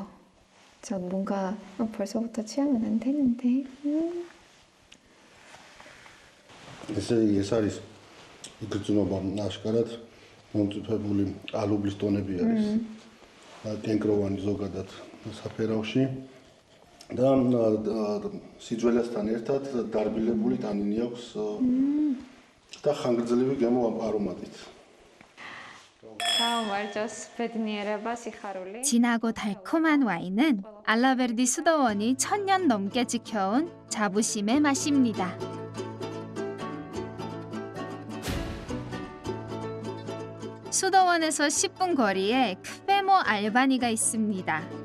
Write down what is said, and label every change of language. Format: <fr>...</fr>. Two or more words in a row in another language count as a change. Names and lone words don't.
<ko>저 뭔가 벌써부터 취하면 안 되는데.</ko> <ka>ეს არის იგრძნობა აშკარად მომწიფებული ალუბლის ტონები არის. კენკროვანი ზოგადად საფერავში და სიძველესთან ერთად დარბილებული ტანინი აქვს და ხანგრძლივი გემო არომატით.</ka> <ko>진하고 달콤한 와인은 알라베르디 수더원이 1000년 넘게 지켜온 자부심의 맛입니다. 수더원에서 10분 거리에 크베모 알바니가 있습니다.</ko>